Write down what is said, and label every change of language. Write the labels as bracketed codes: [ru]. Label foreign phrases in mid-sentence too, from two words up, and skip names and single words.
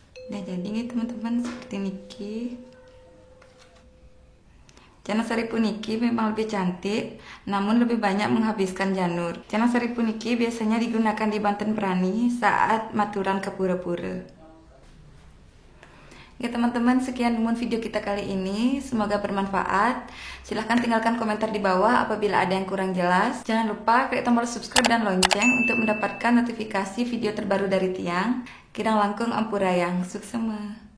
[id] Nah jadi nih teman-teman seperti niki. Canang sari puniki memang lebih cantik, namun lebih banyak menghabiskan janur. Canang sari puniki biasanya digunakan di Banten Perani saat maturan ke pura-pura. Ya teman-teman, sekian dulu video kita kali ini. Semoga bermanfaat. Silahkan tinggalkan komentar di bawah apabila ada yang kurang jelas. Jangan lupa klik tombol subscribe dan lonceng untuk mendapatkan notifikasi video terbaru dari Tiang. [ban] Kidang langkung ampurayang, suksema.